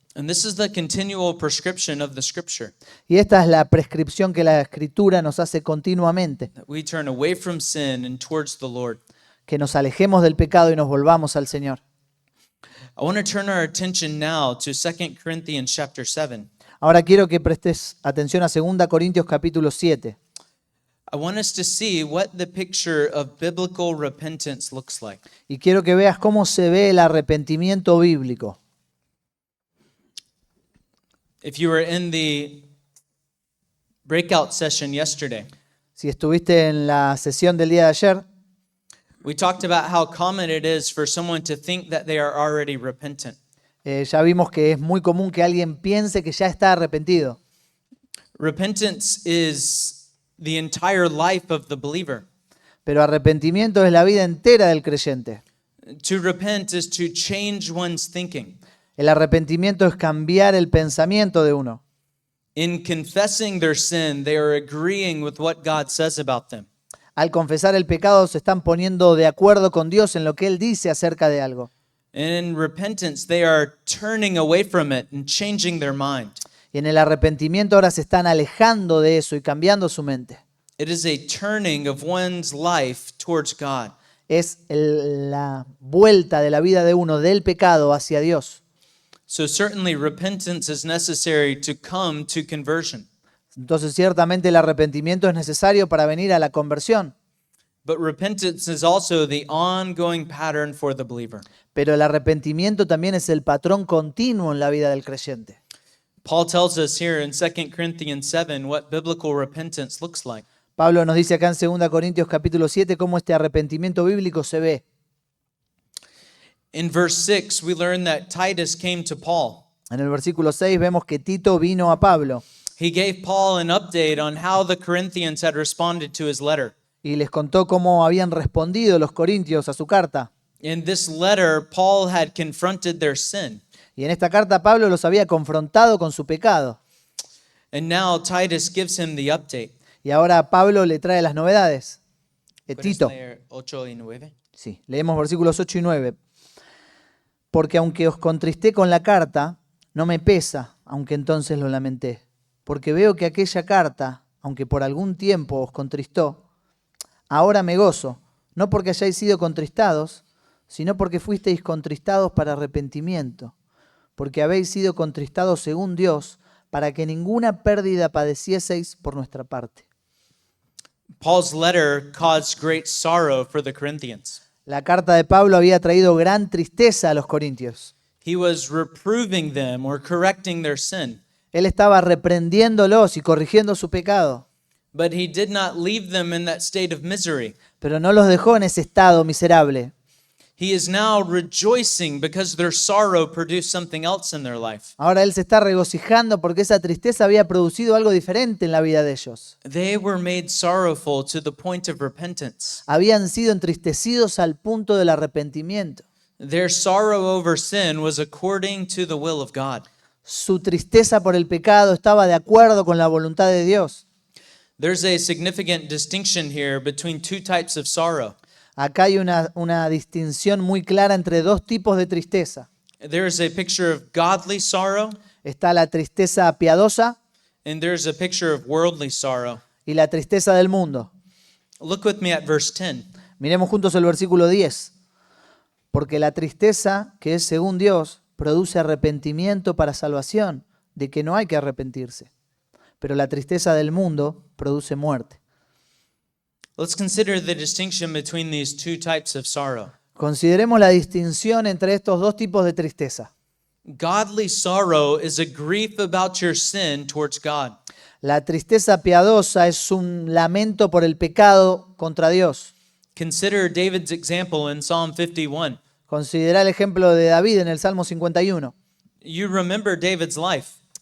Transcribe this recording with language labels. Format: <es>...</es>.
<en>And this is the continual prescription of the scripture,</en> <es>Y esta es la prescripción que la Escritura nos hace continuamente,</es> <en>that we turn away from sin and towards the Lord.</en> <es>que nos alejemos del pecado y nos volvamos al Señor.</es> <en>I want to turn our attention now to 2 Corinthians chapter 7.</en> <es>Ahora quiero que prestes atención a 2 Corintios capítulo 7.</es> <en>I want us to see what the picture of biblical repentance looks like.</en> <es>Y quiero que veas cómo se ve el arrepentimiento bíblico.</es> <en>If you were in the breakout session yesterday,</en> <es>Si estuviste en la sesión del día de ayer,</es> <en>we talked about how common it is for someone to think that they are already repentant.</en> <es>ya vimos que es muy común que alguien piense que ya está arrepentido.</es> <en>Repentance is the entire life of the believer.</en> <es>Pero arrepentimiento es la vida entera del creyente.</es> <en>To repent is to change one's thinking.</en> <es>El arrepentimiento es cambiar el pensamiento de uno.</es> <en>In confessing their sin, they are agreeing with what God says about them.</en> <es>Al confesar el pecado se están poniendo de acuerdo con Dios en lo que Él dice acerca de algo.</es> <en>And in repentance, they are turning away from it and changing their mind.</en> <es>Y en el arrepentimiento ahora se están alejando de eso y cambiando su mente.</es> <en>It is a turning of one's life towards God.</en> <es>Es la vuelta de la vida de uno del pecado hacia Dios.</es> <en>So certainly repentance is necessary to come to conversion.</en> <es>Entonces ciertamente el arrepentimiento es necesario para venir a la conversión.</es> <en>But repentance is also the ongoing pattern for the believer.</en> <es>Pero el arrepentimiento también es el patrón continuo en la vida del creyente.</es> <en>Paul tells us here in 2 Corinthians 7 what biblical repentance looks like.</en> <es>Pablo nos dice acá en 2 Corintios capítulo 7 cómo este arrepentimiento bíblico se ve.</es> <en>In verse 6, we learn that Titus came to Paul.</en> <es>En el versículo 6 vemos que Tito vino a Pablo</es> <en>He gave Paul an update on how the Corinthians had responded to his letter.</en> <es>y les contó cómo habían respondido los corintios a su carta.</es> <en>In this letter, Paul had confronted their sin.</en> <es>Y en esta carta Pablo los había confrontado con su pecado.</es> <en>And now Titus gives him the update.</en> <es>Y ahora Pablo le trae las novedades. Tito. ¿Puedes leer 8 y 9? Sí, leemos versículos 8 y 9. Porque aunque os contristé con la carta, no me pesa, aunque entonces lo lamenté. Porque veo que aquella carta, aunque por algún tiempo os contristó, ahora me gozo, no porque hayáis sido contristados, sino porque fuisteis contristados para arrepentimiento, porque habéis sido contristados según Dios, para que ninguna pérdida padecieseis por nuestra parte.</es> <en>Paul's letter caused great sorrow for the Corinthians.</en> <es>La carta de Pablo había traído gran tristeza a los corintios.</es> <en>He was reproving them or correcting their sin,</en> <es>Él estaba reprendiéndolos y corrigiendo su pecado,</es> <en>but he did not leave them in that state of misery.</en> <es>pero no los dejó en ese estado miserable.</es> <en>He is now rejoicing because their sorrow produced something else in their life.</en> <es>Ahora él se está regocijando porque esa tristeza había producido algo diferente en la vida de ellos.</es> <en>They were made sorrowful to the point of repentance.</en> <es>Habían sido entristecidos al punto del arrepentimiento.</es> <en>Their sorrow over sin was according to the will of God.</en> <es>Su tristeza por el pecado estaba de acuerdo con la voluntad de Dios.</es> <en>There's a significant distinction here between two types of sorrow.</en> <es>Acá hay una distinción muy clara entre dos tipos de tristeza.</es> <en>There is a picture of godly sorrow,</en> <es>Está la tristeza piadosa</es> <en>and there's a picture of worldly sorrow.</en> <es>y la tristeza del mundo.</es> <en>Look with me at verse 10.</en> <es>Miremos juntos el versículo 10. Porque la tristeza, que es según Dios, produce arrepentimiento para salvación, de que no hay que arrepentirse. Pero la tristeza del mundo produce muerte.</es> <en>Let's consider the distinction between these two types of sorrow.</en> <es>Consideremos la distinción entre estos dos tipos de tristeza.</es> <en>Godly sorrow is a grief about your sin towards God.</en> <es>La tristeza piadosa es un lamento por el pecado contra Dios.</es> <en>Consider David's example in Psalm 51.</en> <es>Considera el ejemplo de David en el Salmo 51.</es> <en>You remember David's life.</en>